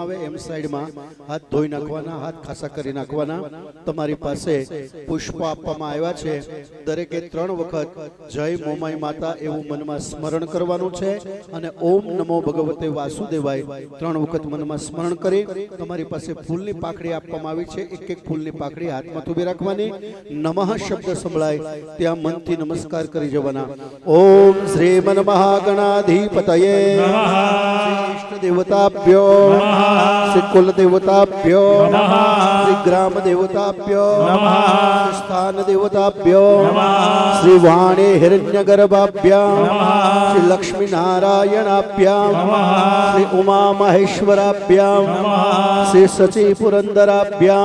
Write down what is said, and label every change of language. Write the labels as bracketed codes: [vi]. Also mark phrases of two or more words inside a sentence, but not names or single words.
[gu] આવે એમ સાઈડમાં હાથ ધોઈ નાખવાના હાથ ખાસા કરી નાખવાના તમારી પાસે પુષ્પ આપવામાં આવ્યા છે દરેકે 3 વખત જય મોમાઈ માતા એવું મનમાં સ્મરણ કરવાનું છે અને [sa] ઓમ નમો ભગવતે વાસુદેવાય [gu] 3 વખત મનમાં સ્મરણ કરી તમારી પાસે ફૂલની પાકડી આપવામાં આવી છે એક એક ફૂલની પાકડી હાથમાં ઊભી રાખવાની નમઃ શબ્દ સંભળાય ત્યાં મનથી નમસ્કાર કરી જવાના [sa] ઓમ શ્રી મન મહાગણાધિપતિ इष्ट देवताभ्यो श्री कुल देवताभ्यो श्री ग्राम देवताभ्यो श्री स्थान देवताभ्यो श्री वाणी हिरण्यगर्भाभ्यां श्री लक्ष्मी नारायणाभ्यां श्री उमा महेश्वराभ्यां श्री सची पुरंदराभ्यां